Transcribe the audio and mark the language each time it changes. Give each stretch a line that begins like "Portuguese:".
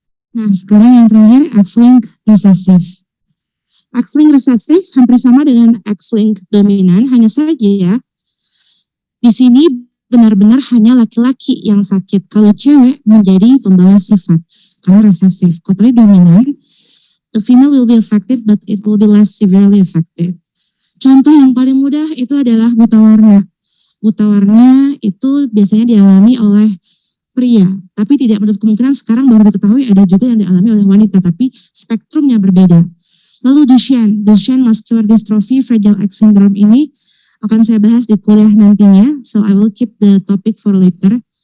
Indonesian: Nah, sekarang yang terakhir, X-linked recessive. X-linked recessive hampir sama dengan X-linked dominan, hanya saja ya, di sini benar-benar hanya laki-laki yang sakit. Kalau cewek menjadi pembawa sifat, karena resesif. Kalau tadi dominan,
English: the female will be affected, but it will be less severely affected.
Indonesian: Contoh yang paling mudah itu adalah buta warna. Buta warna itu biasanya dialami oleh pria, tapi tidak menutup kemungkinan sekarang baru diketahui ada juga yang dialami oleh wanita, tapi spektrumnya berbeda. Lalu Duchenne muscular dystrophy, Fragile X syndrome ini akan saya bahas di kuliah nantinya,
English: so I will keep the topic for later.